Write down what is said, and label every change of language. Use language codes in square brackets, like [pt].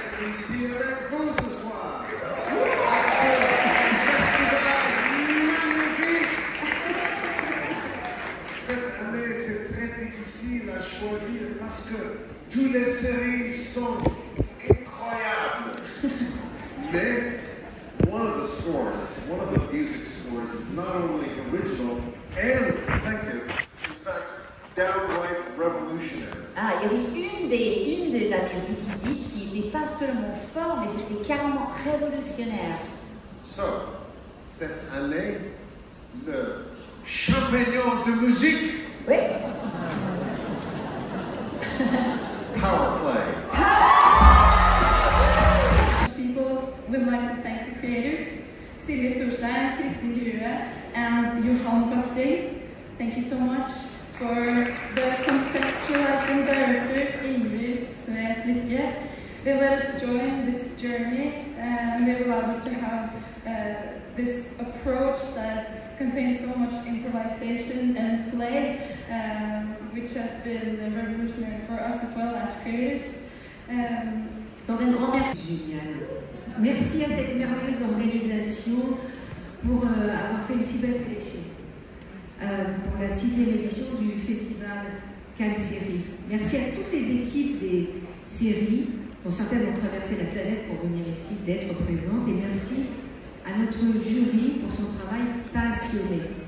[fr] Ici avec vous ce soir. Cette année, c'est très difficile à choisir parce que toutes les séries sont incroyables. [en] Mais one of the scores, one of the music scores, is not only original and effective, in fact, downright revolutionary. [fr] Ah, il y avait une de la musique qui n'était pas seulement fort, mais c'était carrément révolutionnaire. So, cette année, le champignon de musique, Oui. [en] Powerplay. People would like to thank the creators, Silje Storstein, Kristin Grue, and Johan Kasting. Thank you so much for the conceptualizing director, Ingrid Svet Lykke, They let us join this journey, and they've allowed us to have this approach that contains so much improvisation and play, which has been revolutionary for us as well as creators. [fr] Donc un grand merci. Génial. Merci à cette merveilleuse organisation pour avoir fait une si belle sélection pour la 6e édition du festival Cannes Séries. Merci à toutes les équipes des séries, dont certaines ont traversé la planète pour venir ici, d'être présentes, et merci à notre jury pour son travail passionné.